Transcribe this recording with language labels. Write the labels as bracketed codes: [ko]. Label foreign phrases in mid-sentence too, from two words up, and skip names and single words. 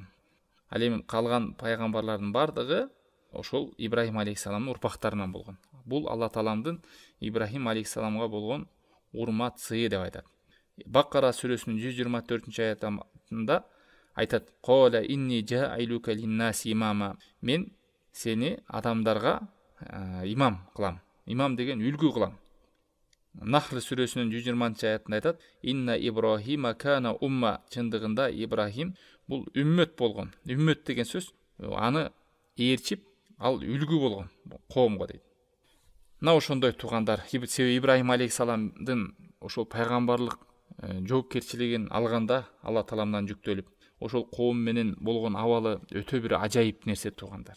[ky] Ал эми калган пайгамбарлардын бардыгы ошол Ибрахим алейхиссаламдын урпактарынан болгон. Бул Алла Тааламдын Ибрахим алейхиссаламга болгон урмат сыйы деп айтат. Баккара сүрөсүнүн 124 аятында айтат: [ar] "قال إني جاعلك للناس إماما". [ky] Мен сени адамдарга имам кылам. Имам деген үлгү кылам. Нахл сүрөсүнүн 120 аятында айтат: [ar] "إن إبراهيم كان أمة". [ky] Чындыгында Ибрахим бул үммөт болгон. Үммөт деген сөз аны ээрчип, ал үлгү болгон коомго дейт. Мына ошондой туугандар, себеби Ибрахим алейхиссаламдын ошол пайгамбарлык жоопкерчилигин алганда Алла Тааламдан жүктөлүп, ошол коом менен болгон абалы өтө бир ажайып нерсе туугандар.